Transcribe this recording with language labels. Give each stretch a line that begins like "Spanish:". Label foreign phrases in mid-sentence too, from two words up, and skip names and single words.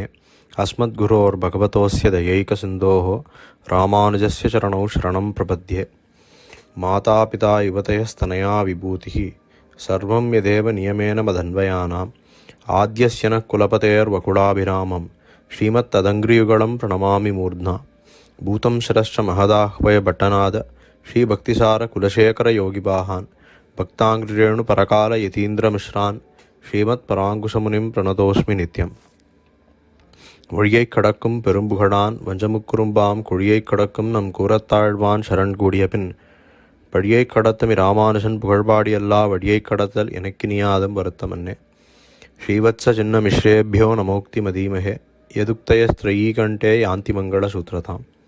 Sanskrit: अस्मद्गुरोर्भगवतोऽस्य दयैकसिन्धोः रामानुजस्य चरणौ शरणं प्रपद्ये मातापिता युवतयस्तनया विभूतिः सर्वं यदेव नियमेन मदन्वयानाम् आद्यस्य नः कुलपतेर्वकुलाभिरामं श्रीमत्तदङ्घ्रियुगलं प्रणमामि मूर्ध्ना भूतं शिरश्च महदाह्वयभट्टनाद श्रीभक्तिसारकुलशेखरयोगिवाहान् भक्ताङ्घ्रिरेणुपरकालयतीन्द्रमिश्रान् श्रीमत्पराङ्कुशमुनिं प्रणतोऽस्मि नित्यम्
Tamil: வழியைக் கடக்கும் பெரும்புகழான் வஞ்சமுக்குறும்பாம் குழியைக் கடக்கும் நம் கூரத்தாழ்வான் சரண் கூடிய பின் பழியைக் கடத்தமி ராமானுஜன் புகழ்பாடியல்லா வழியைக் கடத்தல் எனக்கு நியாதம் வருத்தமன்னே
Sanskrit: श्रीवत्स चिह्न मिश्रेभ्यो नमोक्ति मधीमहे यदुक्तयस्त्रयीकण्ठे यान्ति मङ्गल सूत्रताम्.